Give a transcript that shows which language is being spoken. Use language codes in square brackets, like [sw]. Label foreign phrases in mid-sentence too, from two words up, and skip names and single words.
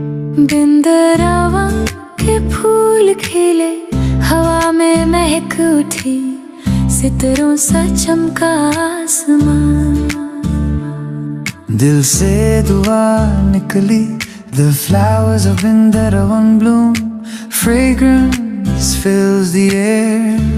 [hi] बिंदरावा के फूल खिले, हवा में महक उठी, सितारों सा चमका आसमान। दिल से दुआ निकली, [en] the flowers of Vrindavan bloom, fragrance fills the air.